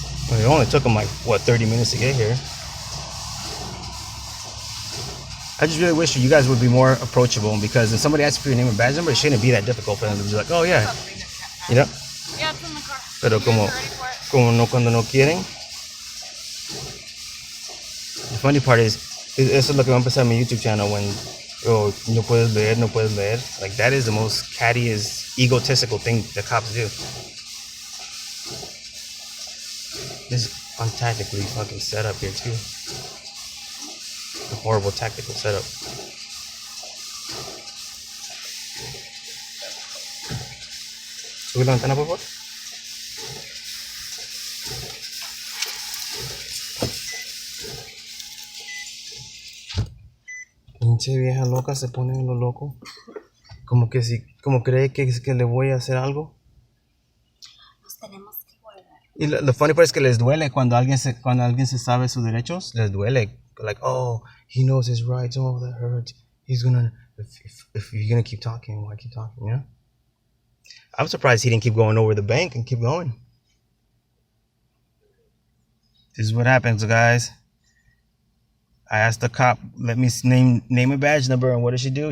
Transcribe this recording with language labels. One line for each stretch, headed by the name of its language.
English: Well, it only took him like, what, 30 minutes to get here. I just really wish you guys would be more approachable, because if somebody asks for your name and badge number, it shouldn't be that difficult for them to be like, oh yeah, you know? Yeah, it's in the car.
Spanish: Pero
English: You guys are ready for it?
Spanish: como no cuando no quieren.
English: The funny part is,
Spanish: eso es lo que va a empezar mi
English: YouTube channel when, oh,
Spanish: no puedes leer.
English: Like, that is the most cattiest, egotistical thing the cops do. This is untactically fucking set up here too. A horrible tactical setup.
Spanish: Sube la ventana, por favor. Pinche vieja loca se pone en lo loco. Como que si, como cree que le voy a hacer algo. Nos tenemos que volver. Y lo
English: funny part
Spanish: es que les duele cuando alguien se sabe sus derechos, les duele.
English: Like, oh, he knows his rights. Oh, that hurts. He's gonna, if you're gonna keep talking, why keep talking? You know. I'm surprised he didn't keep going over the bank and keep going. This is what happens, guys. I asked the cop, let me name a badge number, and what does she do?